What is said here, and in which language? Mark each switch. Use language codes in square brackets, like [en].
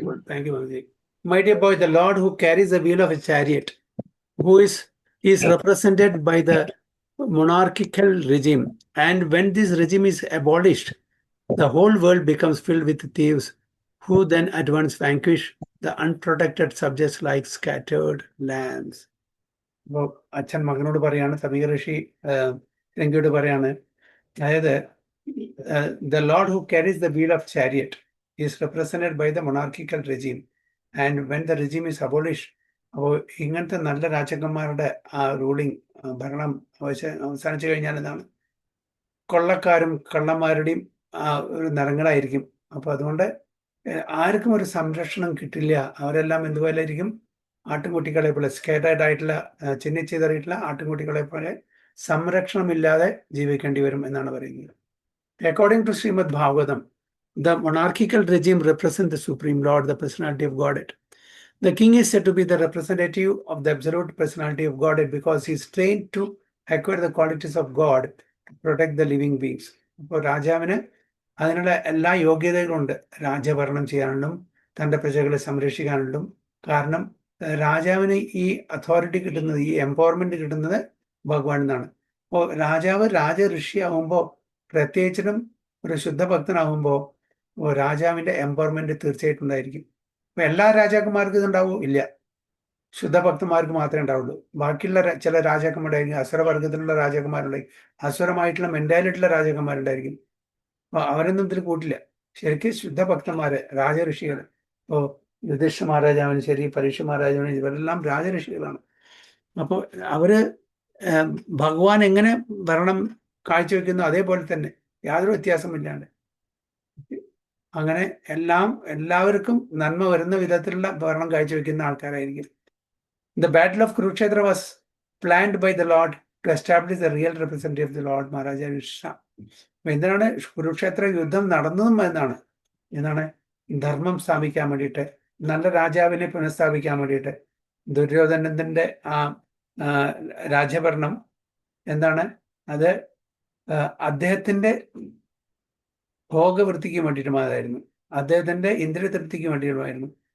[en] Thank you, my dear boy, the Lord who carries the wheel of a chariot, who is represented by the monarchical regime, and when this regime is abolished, the whole world becomes filled with thieves, who then at once vanquish the unprotected subjects like scattered lambs. [ml] അപ്പോൾ അച്ഛൻ മകനോട് പറയാണ്, സമീക ഋഷി രംഗയോട് പറയാണ്, അതായത് [en] the Lord who carries the wheel of chariot is represented by the monarchical regime, and when the regime is abolished, [ml] അപ്പോൾ ഇങ്ങനത്തെ നല്ല രാജാക്കന്മാരുടെ ആ റൂളിംഗ് ഭരണം അവസാനിച്ചു കഴിഞ്ഞാൽ എന്താണ്, കൊള്ളക്കാരും കള്ളന്മാരുടെയും ഒരു നിറങ്ങളായിരിക്കും. അപ്പോൾ അതുകൊണ്ട് ആർക്കും ഒരു സംരക്ഷണം കിട്ടില്ല. അവരെല്ലാം എന്തുപോലെയായിരിക്കും, ആട്ടുംകുട്ടികളെ പോലെ, സ്കേറ്റേഡ് ആയിട്ടുള്ള ചിന്നിച്ചിതറിയിട്ടുള്ള ആട്ടുംകുട്ടികളെ പോലെ സംരക്ഷണമില്ലാതെ ജീവിക്കേണ്ടി വരും എന്നാണ് പറയുന്നത്. [en] According to Shrimad Bhagavatam, the monarchical regime represents the Supreme Lord, the personality of Godhead. The king is said to be the representative of the absolute personality of Godhead because he is trained to acquire the qualities of God to protect the living beings. [ml] അപ്പോൾ രാജാവിന് അതിനുള്ള എല്ലാ യോഗ്യതകളുണ്ട് രാജ്യഭരണം ചെയ്യാനുണ്ടും തൻ്റെ പ്രജകളെ സംരക്ഷിക്കാനുണ്ടും. കാരണം രാജാവിന് ഈ authority കിട്ടുന്നത്, ഈ എംപവർമെന്റ് കിട്ടുന്നത് ഭഗവാൻ എന്നാണ്. അപ്പോൾ രാജാവ് രാജ ഋഷി ആവുമ്പോൾ പ്രത്യേകിച്ചും ഒരു ശുദ്ധഭക്തനാകുമ്പോൾ രാജാവിന്റെ എംപവർമെന്റ് തീർച്ചയായിട്ടും ഉണ്ടായിരിക്കും. അപ്പൊ എല്ലാ രാജാക്കന്മാർക്കും ഇതുണ്ടാവും ഇല്ല, ശുദ്ധഭക്തന്മാർക്ക് മാത്രമേ ഉണ്ടാവുള്ളൂ. ബാക്കിയുള്ള ചില രാജാക്കന്മാരുണ്ടായിരിക്കും, അസുരവർഗത്തിലുള്ള രാജാക്കന്മാരുണ്ടായിരിക്കും, അസുരമായിട്ടുള്ള മെന്റാലിറ്റിയുള്ള രാജാക്കന്മാരുണ്ടായിരിക്കും. അപ്പൊ അവരൊന്നും ഇതിൽ കൂട്ടില്ല. ശരിക്കും ശുദ്ധഭക്തന്മാര്, രാജഋഷികൾ, ഇപ്പോ യുധിഷ്ഠിര മഹാരാജാവിന് ശരി, പരീക്ഷ മഹാരാജാവിന്, ഇവരെല്ലാം രാജഋഷികളാണ്. അപ്പോൾ അവര് ഭഗവാൻ എങ്ങനെ ഭരണം കാഴ്ചവെക്കുന്നു അതേപോലെ തന്നെ യാതൊരു വ്യത്യാസമില്ലാണ്ട് അങ്ങനെ എല്ലാവർക്കും നന്മ വരുന്ന വിധത്തിലുള്ള ഭരണം കാഴ്ചവെക്കുന്ന ആൾക്കാരായിരിക്കും. [en] The battle of Kurukshetra was planned by the Lord to establish the real representative of the Lord Maharaja Yudhishthira. [ml] എന്തിനാണ് കുരുക്ഷേത്ര യുദ്ധം നടന്നതും എന്താണ് ധർമ്മം സ്ഥാപിക്കാൻ വേണ്ടിയിട്ട്, നല്ല രാജാവിനെ പുനഃസ്ഥാപിക്കാൻ വേണ്ടിയിട്ട്. ദുര്യോധനന്റെ ആ രാജ്യഭരണം എന്താണ്, അത് അദ്ദേഹത്തിന്റെ ഭോഗവൃത്തിക്ക് വേണ്ടിയിട്ടുമായിരുന്നു, അദ്ദേഹത്തിന്റെ ഇന്ദ്രിയ തൃപ്തിക്ക് വേണ്ടിയിട്ടുമായിരുന്നു.